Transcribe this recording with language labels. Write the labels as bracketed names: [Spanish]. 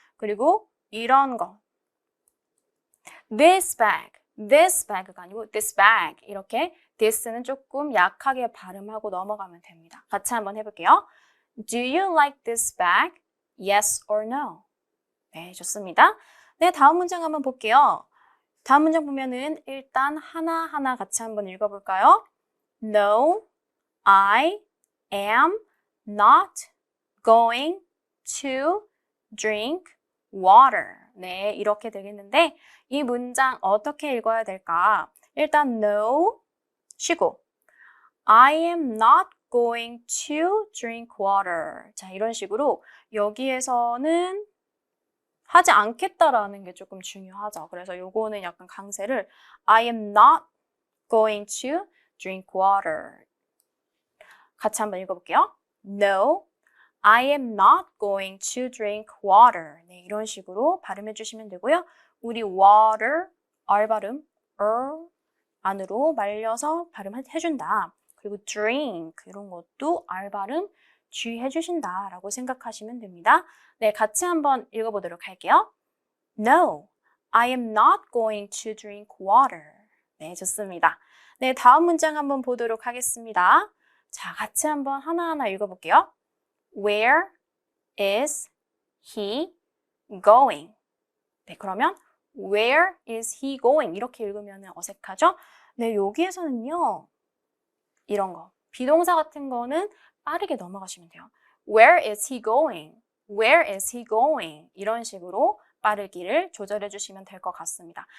[Korean] 그리고 이런 거 [English] this bag [Korean] 가 아니고 this bag 이렇게 this는 조금 약하게 발음하고 넘어가면 됩니다. 같이 한번 해볼게요. [English] Do you like this bag? Yes or no? [Korean] 네, 좋습니다. 네, 다음 문장 한번 볼게요. 다음 문장 보면은 일단 하나하나 같이 한번 읽어볼까요? [English] No, I am not going to drink water. [Korean] 네, 이렇게 되겠는데 이 문장 어떻게 읽어야 될까? [English] 일단 no, 쉬고 I am not going to drink water. [Korean] 자, 이런 식으로 여기에서는 하지 않겠다라는 게 조금 중요하죠. 그래서 요거는 약간 강세를 [English] I am not going to drink water. [Korean] 같이 한번 읽어볼게요. [English] No, I am not going to drink water. [Korean] 네, 이런 식으로 발음해 주시면 되고요. 우리 water, R 발음, 안으로 말려서 발음해준다. 그리고 drink, 이런 것도 R 발음 주의해 주신다라고 생각하시면 됩니다. 네, 같이 한번 읽어보도록 할게요. [English] No, I am not going to drink water. [Korean] 네, 좋습니다. 네, 다음 문장 한번 보도록 하겠습니다. 자, 같이 한번 하나하나 읽어볼게요. [English] Where is he going? [Korean] 네, 그러면 [English] Where is he going? [Korean] 이렇게 읽으면 어색하죠? 네, 여기에서는요. 이런 거. 비동사 같은 거는 빠르게 넘어가시면 돼요. [English] Where is he going? Where is he going? [Korean] 이런 식으로 빠르기를 조절해 주시면 될 것 같습니다.